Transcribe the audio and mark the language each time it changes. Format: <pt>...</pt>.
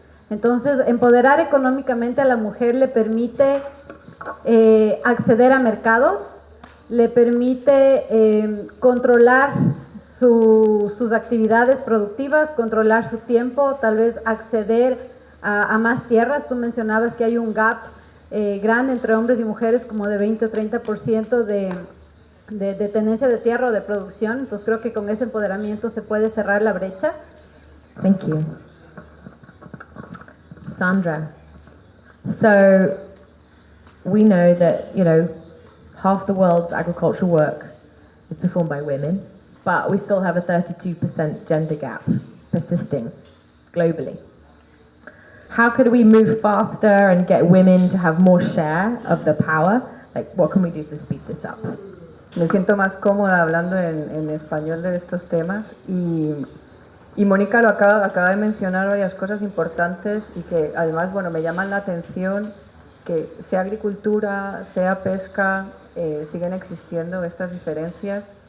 <es>Entonces, empoderar económicamente a la mujer le permite acceder a mercados, le permite controlar sus actividades productivas, controlar su tiempo, tal vez acceder a más tierras. Tú mencionabas que hay un gap grande entre hombres y mujeres, como de 20 o 30% de tenencia de tierra o de producción. Entonces creo que con ese empoderamiento se puede cerrar la brecha.</es> <en>Thank you. Sandra, so we know that, half the world's agricultural work is performed by women, but we still have a 32% gender gap persisting globally. How could we move faster and get women to have more share of the power? Like, what can we do to speed this up?</en> <es>Me siento más cómoda hablando en español de estos temas y Mónica acaba de mencionar varias cosas importantes y que además, bueno, me llaman la atención que sea agricultura, sea pesca, siguen existiendo estas diferencias</es>